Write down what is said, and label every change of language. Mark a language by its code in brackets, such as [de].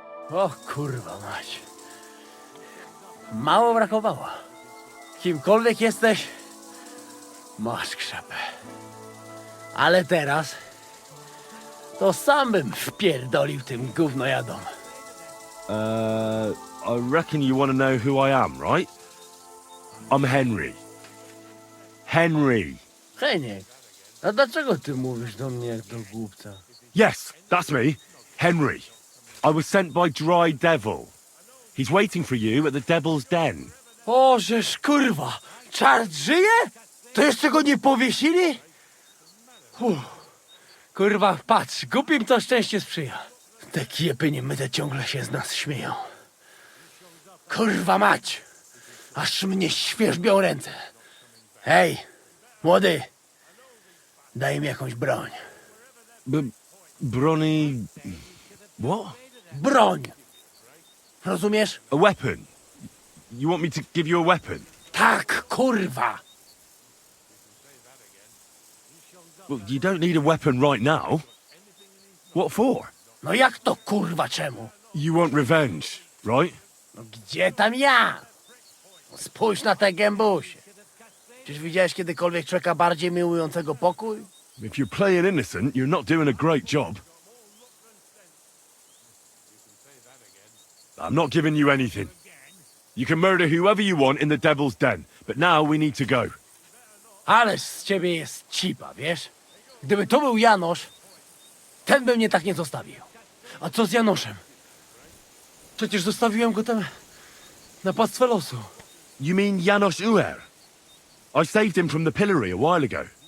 [pl] O kurwa mać. Mało brakowało. Kimkolwiek jesteś, masz krzepę. Ale teraz to sam bym wpierdolił tym gównojadom. [en] I reckon you want to know who I am, right? I'm Henry. Henry. [pl] Heniek, a dlaczego ty mówisz do mnie jak do głupca? [en] Yes, that's me. Henry. I was sent by Dry Devil. He's waiting for you at the Devil's Den. [pl] Ożeż, kurwa, czart żyje? To jeszcze go nie powiesili? Kurwa, patrz, głupim to szczęście sprzyja. Te kiepy niemyte ciągle się z nas śmieją. Kurwa mać, aż mnie świerzbią ręce. Hej, młody, daj mi jakąś broń. Brony... [en] What? [pl] Broń! Rozumiesz? [en] A weapon? You want me to give you a weapon? [pl] Tak, kurwa! [en] Well, you don't need a weapon right now. What for? [pl] No jak to kurwa czemu? [en] You want revenge, right? [pl] No gdzie tam ja? Spójrz na te gębusie. Czyż widziałeś kiedykolwiek człowieka bardziej miłującego pokój? [en] If you're playing innocent, you're not doing a great job. I'm not giving you anything. You can murder whoever you want in the Devil's Den, but now we need to go. [pl] Ależ z ciebie jest cipa, wiesz? Gdyby to był Janosz, ten by mnie tak nie zostawił. A co z Janoszem? Przecież zostawiłem go tam na pastwę losu. [en] You mean Janos Uer? I saved him from the pillory a while ago.